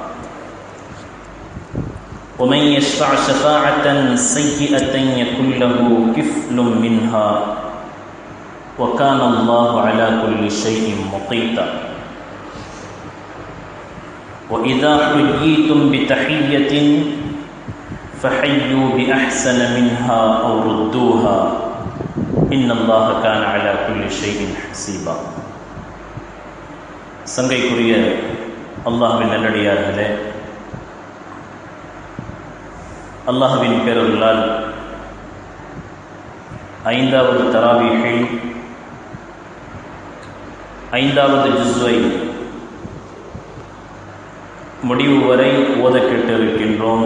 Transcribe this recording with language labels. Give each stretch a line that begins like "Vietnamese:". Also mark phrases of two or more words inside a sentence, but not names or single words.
Arabic: ومن يشفع شفاعة سيئة يكن له كفل منها وكان الله على كل شيء مقيتا وإذا حييتم بتحية فحيوا بأحسن منها أو ردوها إن الله كان على كل شيء حسيبا.
Tamil: சங்கைக்குரிய அல்லாஹ்வின் நல்லடியார்களே, அல்லாஹ்வின் பேரருளால் 5வது தராவீஹில் 5வது ஜுஸ்வை முடிவு வரை ஓத கேட்டிருக்கின்றோம்.